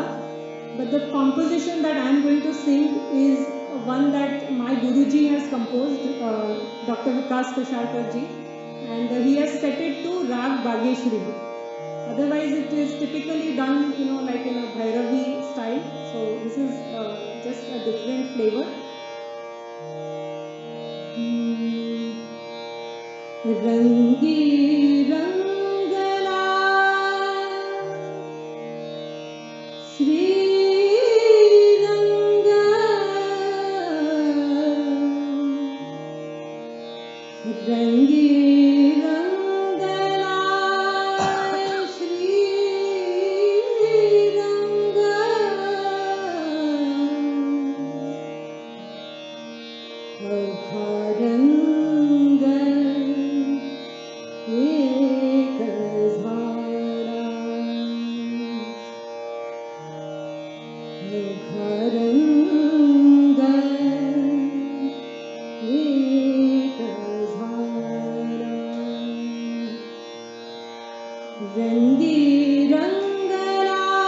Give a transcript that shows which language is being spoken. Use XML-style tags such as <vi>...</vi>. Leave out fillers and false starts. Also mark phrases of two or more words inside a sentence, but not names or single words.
<en>But the composition that I am going to sing is one that my Guruji has composed, Dr. Vikas Kasharkar ji, and he has set it to Rag Bageshri. Otherwise, it is typically done, like in a Bhairavi style. So this is just a different flavor.</en> <mr>रंगी रंगला श्री रंगा रंगी रंगला श्री रंगा अवघा एक झाला घरंग एक झाला रंगी रंगला</mr>